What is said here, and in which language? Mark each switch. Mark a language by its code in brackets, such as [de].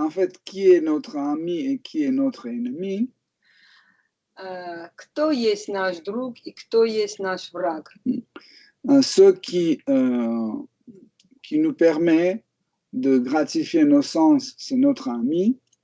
[fr] en fait, qui est notre ami et qui est notre ennemi, [ru] кто есть наш друг и кто есть наш враг. [fr] ce qui nous permet de gratifier nos sens, c'est notre ami.